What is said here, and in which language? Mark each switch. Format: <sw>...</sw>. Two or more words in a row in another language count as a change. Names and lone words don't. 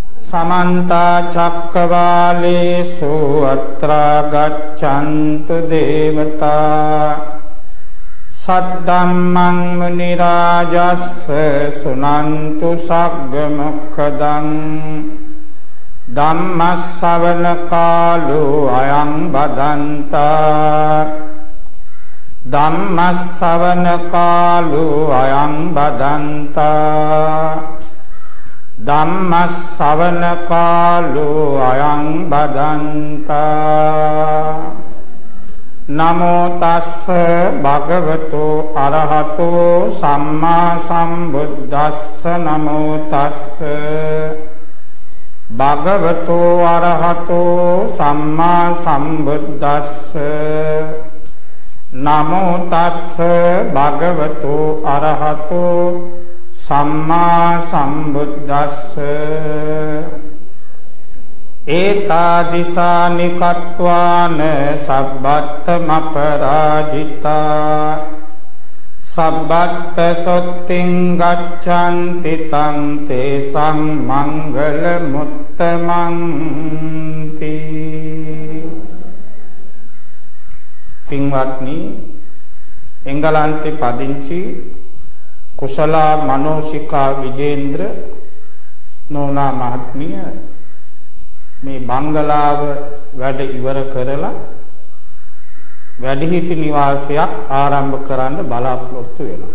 <pi>समन्ता चक्रवालेषु अत्र गच्छन्तु देवता सद्धम्मं मुनिराजस्स सुनन्तु सग्गमुखदं धम्मश्रवण कालो अयं बदन्ता धम्मश्रवण कालो अयं बदन्ता धम्मश्रवण कालो अयं बदन्ता नमो तस्स भगवतो अरहतो सम्मा सम्बुद्धस्स नमो तस्स भगवतो अरहतो सम्मा सम्बुद्धस्स नमो तस्स भगवतो अरहतो सम्मा सम्बुद्धस्स एतादिशानि कत्वान सब्बत्तमपराजिता सब्बत्त सोत्तिं गच्छन्ति तं तेषां</pi> <si>मङ्गलमुत्तमन्ति පින්වත්නි එංගලන්තේ පදිංචි කුසලා මනෝසිකා විජේන්ද්‍ර නෝනා මහත්මිය මේ බංගලාව වැඩ ඉවර කරලා වැඩිහිටි නිවාසයක් ආරම්භ කරන්න බලාපොරොත්තු වෙනවා.</si>